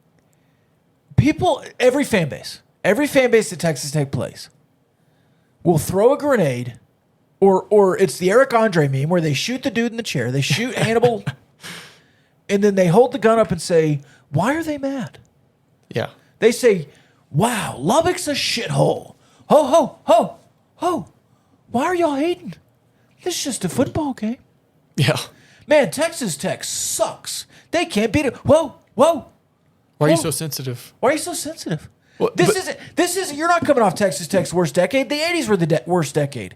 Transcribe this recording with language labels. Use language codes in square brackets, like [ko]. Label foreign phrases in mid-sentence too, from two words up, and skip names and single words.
[en] Every fan base that Texas Tech plays will throw a grenade, or it's the Eric Andre meme where they shoot the dude in the chair, they shoot Hannibal, and then they hold the gun up and say, why are they mad? Yeah. They say, wow, Lubbock's a shithole. Ho, ho, ho, ho. Why are y'all hating? This is just a football game. Yeah. Man, Texas Tech sucks. They can't beat it. Whoa, whoa. Why are you Whoa. so sensitive? Why are you so sensitive? Well, This isn't, you're not coming off Texas Tech's worst decade. The 80s were the worst decade.